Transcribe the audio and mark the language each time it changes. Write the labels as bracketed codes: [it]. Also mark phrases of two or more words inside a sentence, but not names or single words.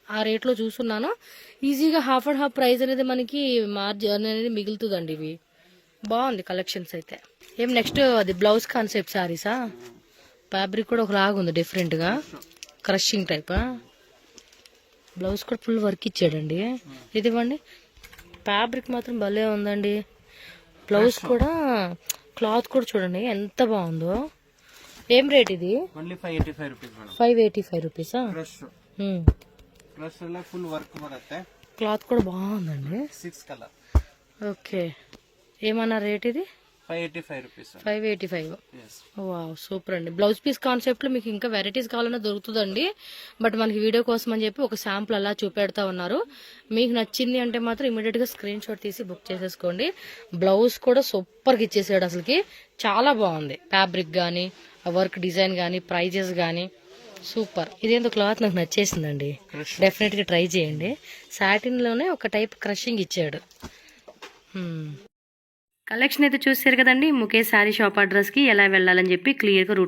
[te] ఆ రేట్లో చూస్తున్నాను ఈజీగా [en] half and half price [te] అనేది మనకి మార్జిన్ అనేది మిగులుతుందండి ఇవి బాగుంది కలెక్షన్స్ అయితే ఏం నెక్స్ట్ అది [en] blouse concept [te] సారీసా ఫ్యాబ్రిక్ కూడా ఒకలాగా ఉంది డిఫరెంట్గా క్రషింగ్ టైపా బ్లౌజ్ కూడా [en] full work [te] ఇచ్చాడండి ఇది ఇవ్వండి ఫ్యాబ్రిక్ మాత్రం భలే ఉందండి బ్లౌజ్ కూడా క్లాత్ కూడా చూడండి ఎంత బాగుందో ఏం రేట్ ఇది ఓన్లీ 585 రూపీస్ మేడం 585 రూపీసా [kn] ಕ್ರಶ್ ಎಲ್ಲ [en] full work [kn] ಬರುತ್ತೆ [te] క్లాత్ కూడా బాగుందండి 6 కలర్ ఓకే ఏమన్నా రేట్ ఇది 585 రూపీస్ 585 yes వావ్ సూపర్ అండి [en] blouse piece concept [te] లో మీకు ఇంకా వెరైటీస్ కావాలన్నా దొరుకుతుందండి బట్ మనకి వీడియో కోసం అని చెప్పి ఒక శాంపుల్ అలా చూపెడతా ఉన్నారు మీకు నచ్చింది అంటే మాత్రం ఇమీడియట్ గా [en] screen shot [te] తీసి బుక్ చేసేసుకోండి బ్లౌజ్ కూడా సూపర్ గా ఇచ్చేసాడు అసలుకి చాలా బాగుంది ఫ్యాబ్రిక్ గానీ [en] work design [te] గానీ ప్రైజెస్ గానీ సూపర్ ఇదేందో క్లాత్ నాకు నచ్చేసిందండి డెఫినెట్ గా ట్రై చేయండి సాటిన్ లోనే ఒక టైప్ క్రషింగ్ ఇచ్చాడు కలెక్షన్ అయితే చూసారు కదండి ముఖేష్ శారీ షాప్ అడ్రస్కి ఎలా వెళ్ళాలని చెప్పి క్లియర్గా రూట్